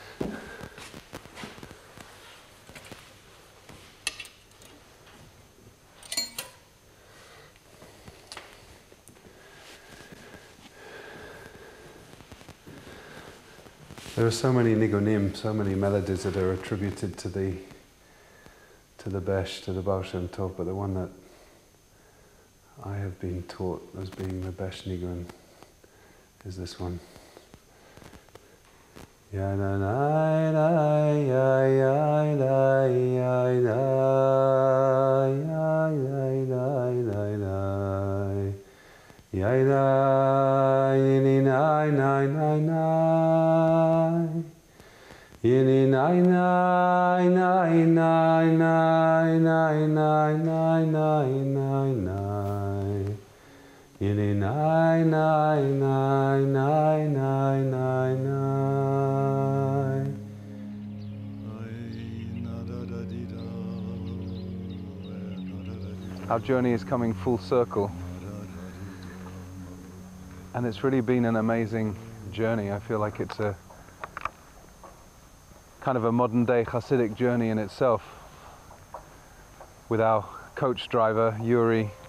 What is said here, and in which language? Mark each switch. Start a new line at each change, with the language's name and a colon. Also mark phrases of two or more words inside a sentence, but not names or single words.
English: There are so many nigonim, so many melodies that are attributed to the Besh, to the Ba'al Shem Tov, but the one that I have been taught as being the Besh nigun is this one. Ya na na na ya ya ya ya ya ya ya ya ni na na na na yini nai nai nai nai nai nai nai nai nai nai nai Yini nai nai nai nai nai nai nai. Our journey is coming full circle, and it's really been an amazing journey. I feel like it's a kind of a modern day Hasidic journey in itself, with our coach driver Yuri